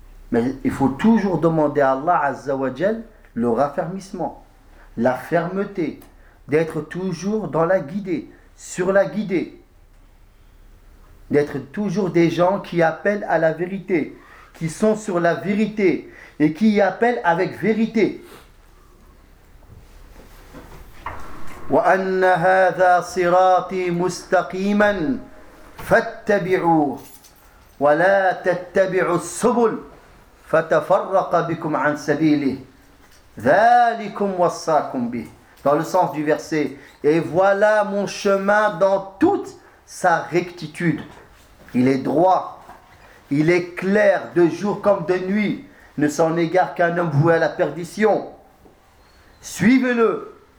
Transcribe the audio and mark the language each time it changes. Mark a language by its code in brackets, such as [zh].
[fr] Mais il faut toujours demander à Allah Azza wa Jal le raffermissement, la fermeté, d'être toujours dans la guidée, sur la guidée, d'être toujours des gens qui appellent à la vérité, qui sont sur la vérité et qui y appellent avec vérité. [ar] وأن هذا صراطي مستقيما فاتبعوه ولا تتبعوا السبل فتفرق بكم عن سبيله ذلكم وصاكم به. [fr] Dans le sens du verset, et voilà mon chemin dans toute sa rectitude. Il est droit, il est clair de jour comme de nuit. Ne s'en égare qu'un homme voué à la perdition. Suivez-le.